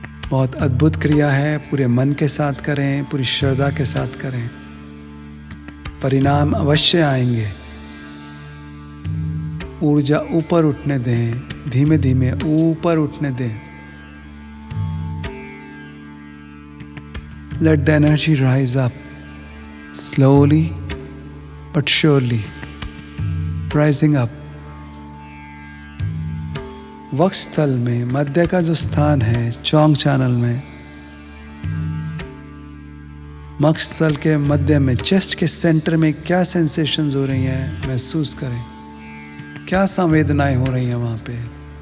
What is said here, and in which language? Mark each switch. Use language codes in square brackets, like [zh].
[hi] बहुत अद्भुत क्रिया है। पूरे मन के साथ करें, पूरी श्रद्धा के साथ करें, परिणाम अवश्य आएंगे। ऊर्जा ऊपर उठने दें, धीमे धीमे ऊपर उठने दें। [en] Let the energy rise up slowly but surely, rising up. [hi] वक्षस्थल में मध्य का जो स्थान है, चौंग चैनल में, वक्षस्थल के मध्य में, चेस्ट के सेंटर में क्या सेंसेशंस हो रही हैं महसूस करें। क्या संवेदनाएं हो रही हैं वहां पे।